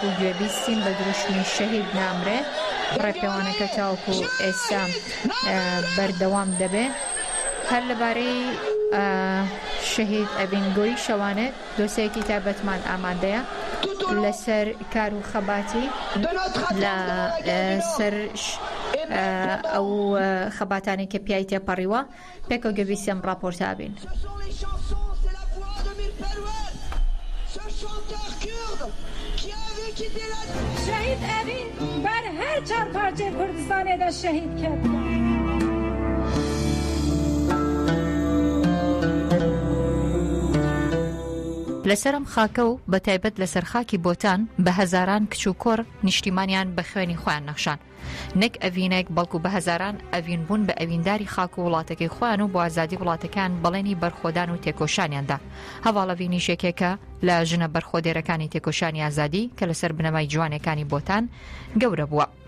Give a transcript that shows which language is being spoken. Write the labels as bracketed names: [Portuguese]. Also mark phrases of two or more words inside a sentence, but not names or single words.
[Central Kurdish] گوێبیستین بە دروشمی شەهید نامرێ ڕێپێوانەکە تاوەکو ئێستا بەردەوام دەبێ هەر لەبارەی شەهید ئەڤینگۆی شەوانێت دۆسیەکی تایبەتمان ئامادەیە لەسەر کار و خەباتی لە سەر ئەو خەباتانی کە پیای تێپەڕیوە پێکەوە گوێبیستیم ڕاپۆرتا بین. [Kurdish] شهید اوین بر هر چهار پارچه کردستان دا شهید کرد. [Central Kurdish] لەسەرم خاکە و بە تایبەت لەسەر خاکی بۆتان بە هەزاران کچ و کۆڕ نیشتیمانیان بە خوێنی خۆیان نەخشان نەک ئەڤینێک بەڵکو بە هەزاران ئەڤین بوون بە ئەڤینداری خاک و وڵاتەکەی خۆیان و بۆ ئازادی وڵاتەکان بەڵێنی بەرخۆدان و تێکۆشانیاندا هەواڵەڤینی شێکێکە لە ژنە بەرخۆدێرەکانی تێکۆشانی ئازادی کە لەسەر بنەمای جوانەکانی بۆتان گەورە بووە.